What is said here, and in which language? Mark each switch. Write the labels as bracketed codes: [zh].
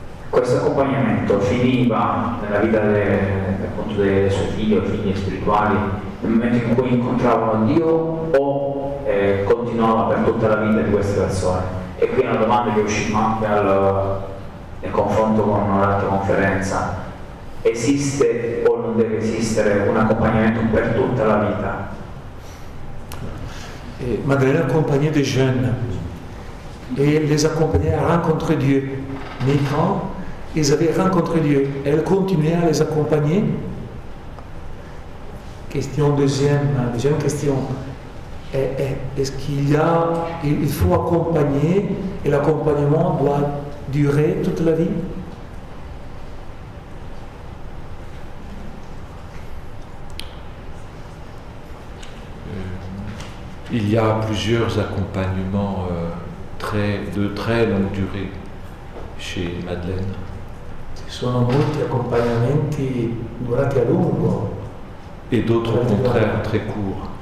[it] Questo accompagnamento finiva nella vita appunto dei suoi figli spirituali nel momento in cui incontravano Dio o continuava per tutta la vita di queste persone? E qui è una domanda che usciva anche nel confronto con l'altra conferenza. Esiste o non deve esistere un accompagnamento per tutta la vita? [fr] Et Madeleine accompagnait des jeunes et les accompagnait à rencontrer Dieu. Mais quand ils avaient rencontré Dieu, elle continuait à les accompagner. Deuxième question. Est-ce il faut accompagner et l'accompagnement doit durer toute la vie? Il y a plusieurs accompagnements de très longue durée chez Madeleine. [it] Ci sono molti accompagnamenti durati a lungo [fr] et d'autres au contraire très courts.